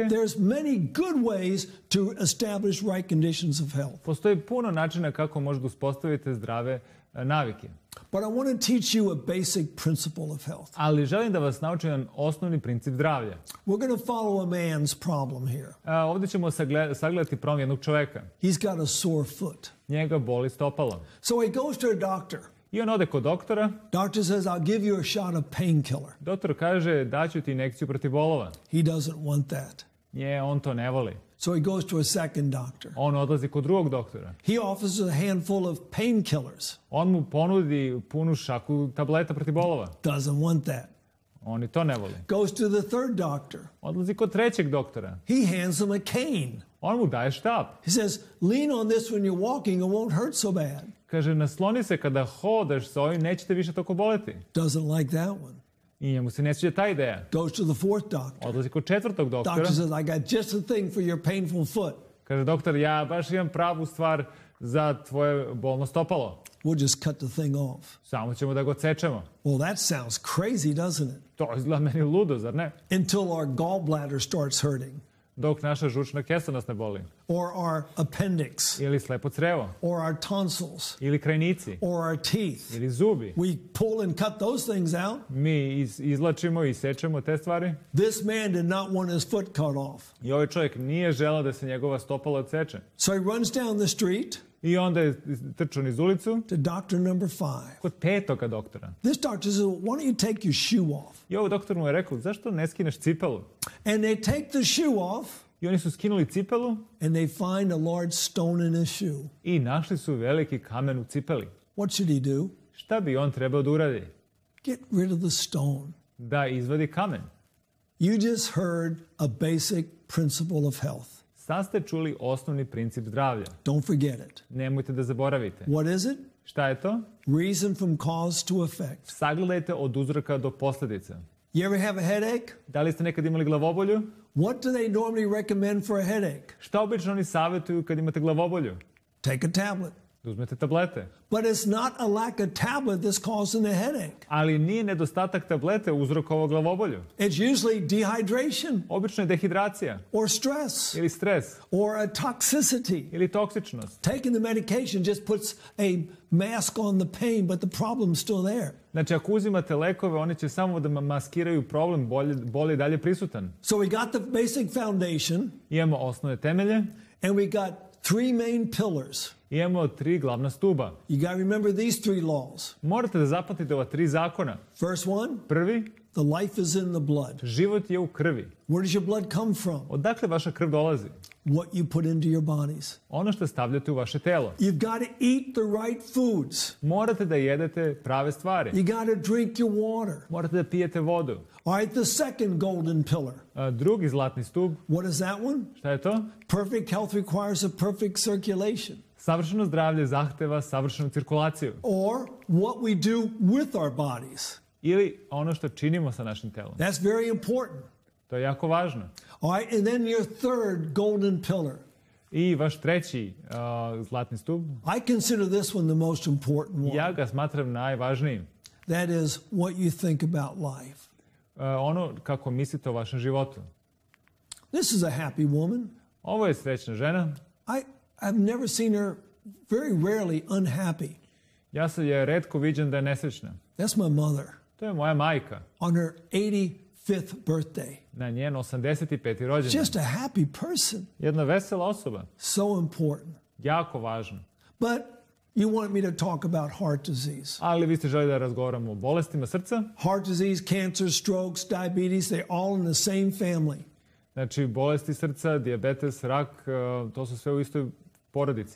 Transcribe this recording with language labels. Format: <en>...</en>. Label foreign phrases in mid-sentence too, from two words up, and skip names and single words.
<en>There's many good ways to establish right conditions of health.</en> <sr>Postoji puno načina kako možete uspostaviti zdrave navike.</sr> <en>But I want to teach you a basic principle of health.</en> <sr>Ali želim da vas naučim jedan osnovni princip zdravlja.</sr> <en>We're going to follow a man's problem here.</en> <sr>Ovdje ćemo sagledati problem jednog čoveka.</sr> <en>He's got a sore foot.</en> <sr>Njega boli stopalo.</sr> <en>So he goes to a doctor.</en> <sr>I on ode kod doktora.</sr> <en>Doctor says, I'll give you a shot of painkiller.</en> <sr>Doktor kaže, daću ti injekciju protiv bolova.</sr> <en>He doesn't want that.</en> <sr>On to ne voli.</sr> <en>So he goes to a second doctor.</en> <sr>On odlazi kod drugog doktora.</sr> <en>He offers a handful of painkillers.</en> <sr>On mu ponudi punu šaku tableta protiv bolova.</sr> <en>Doesn't want that.</en> <sr>On i to ne voli.</sr> <en>Goes to the third doctor.</en> <sr>Odlazi kod trećeg doktora.</sr> <en>He hands him a cane.</en> <sr>On mu daje štap.</sr> <en>He says, lean on this when you're walking, it won't hurt so bad.</en> <sr>Kaže, nasloni se kada hodaš sa ovim, nećete više toliko boleti.</sr> <en>Doesn't like that one.</en> <sr>I njemu se ne sviđa ta ideja.</sr> <en>Goes to the fourth doctor.</en> <sr>Odlazi kod četvrtog doktora.</sr> <en>Doctor says, I got just the thing for your painful foot.</en> <sr>Kaže, doktor, ja baš imam pravu stvar za tvoje bolno stopalo.</sr> <en>We'll just cut the thing off.</en> <sr>Samo ćemo da ga odsečemo.</sr> <en>Well, that sounds crazy, doesn't it?</en> <sr>To izgleda meni ludo, zar ne?</sr> <en>Until our gallbladder starts hurting.</en> <sr>Dok naša žučna kesa nas ne boli.</sr> <en>Or our appendix.</en> <sr>Ili slepo crevo.</sr> <en>Or our tonsils.</en> <sr>Ili krajnici.</sr> <en>Or our teeth.</en> <sr>Ili zubi.</sr> <en>We pull and cut those things out.</en> <sr>Mi izlačimo i sečemo te stvari.</sr> <en>This man did not want his foot cut off.</en> <sr>I ovaj čovjek nije želeo da se njegova stopala odseče.</sr> <en>So he runs down the street.</en> <sr>I onda je trčao niz ulicu.</sr> <en>To doctor number 5.</en> <sr>Kod petoga doktora.</sr> <en>This doctor says, why don't you take your shoe off?</en> <sr>I ovaj doktor mu je rekao, zašto ne skineš cipelu?</sr> <en>And they take the shoe off.</en> <sr>I oni su skinuli cipelu</sr> <en>and they find a large stone in his shoe.</en> <sr>i našli su veliki kamen u cipeli.</sr> <en>What should he do?</en> <sr>Šta bi on trebao da uradi?</sr> <en>Get rid of the stone.</en> <sr>Da izvadi kamen.</sr> <en>You just heard a basic principle of health.</en> <sr>Sad ste čuli osnovni princip zdravlja.</sr> <en>Don't forget it.</en> <sr>Nemojte da zaboravite.</sr> <en>What is it?</en> <sr>Šta je to?</sr> <en>Reason from cause to effect.</en> <sr>Sagledajte od uzroka do posljedica.</sr> <en>You ever have a headache?</en> <sr>Da li ste nekad imali glavobolju?</sr> <en>What do they normally recommend for a headache?</en> <sr>Šta obično oni savjetuju kad imate glavobolju?</sr> <en>Take a tablet.</en> <sr>Da uzmete tablete.</sr> <en>But it's not a lack of tablet that's causing the headache.</en> <sr>Ali nije nedostatak tablete uzrokovao glavobolju.</sr> <en>It's usually dehydration</en> <sr>Obično je dehidracija.</sr> <en>or stress</en> <sr>Ili stres.</sr> <en>or a toxicity.</en> <sr>Ili toksičnost.</sr> <en>Taking the medication just puts a mask on the pain, but the problem's still there.</en> <sr>Znači, ako uzimate lekove, oni će samo da maskiraju problem, bol je dalje prisutan.</sr> <en>So we got the basic foundation,</en> <sr>Imamo osnovne temelje,</sr> <en>and we got three main pillars.</en> <sr>imamo 3 glavna stuba.</sr> <en>You got to remember these three laws.</en> <sr>Morate da zapamtite ova 3 zakona.</sr> <en>First one,</en> <sr>Prvi,</sr> <en>the life is in the blood.</en> <sr>život je u krvi.</sr> <en>Where does your blood come from?</en> <sr>Odakle vaša krv dolazi?</sr> <en>What you put into your bodies.</en> <sr>Ono što stavljate u vaše telo.</sr> <en>You've got to eat the right foods.</en> <sr>Morate da jedete prave stvari.</sr> <en>You got to drink your water.</en> <sr>Morate da pijete vodu.</sr> <en>All right, the second golden pillar.</en> <sr>Drugi zlatni stub,</sr> <en>What is that one?</en> <sr>šta je to?</sr> <en>Perfect health requires a perfect circulation.</en> <sr>Savršeno zdravlje zahteva savršenu cirkulaciju.</sr> <en>Or what we do with our bodies.</en> <sr>Ili ono što činimo sa našim telom.</sr> <en>That's very important.</en> <sr>To je jako važno.</sr> <en>All right, and then your third golden pillar.</en> <sr>I vaš treći zlatni stub,</sr> <en>I consider this one the most important one.</en> <sr>ja ga smatram najvažnijim.</sr> <en>That is what you think about life.</en> <sr>Ono kako mislite o vašem životu.</sr> <en>This is a happy woman.</en> <sr>Ovo je srećna žena.</sr> <en>I've never seen her, very rarely, unhappy.</en> <sr>Ja sam je retko viđen da je nesrećna.</sr> <en>That's my mother.</en> <sr>To je moja majka.</sr> <en>On her 85th birthday.</en> <sr>Na njen 85. rođendan.</sr> <en>Just a happy person.</en> <sr>Jedna vesela osoba.</sr> <en>So important.</en> <sr>Jako važno.</sr> <en>But you want me to talk about heart disease.</en> <sr>Ali vi ste želi da razgovaramo o bolestima srca.</sr> <en>Heart disease, cancer, strokes, diabetes, they're all in the same family.</en> <sr>Znači, bolesti srca, dijabetes, rak, to su sve u istoj porodici.</sr>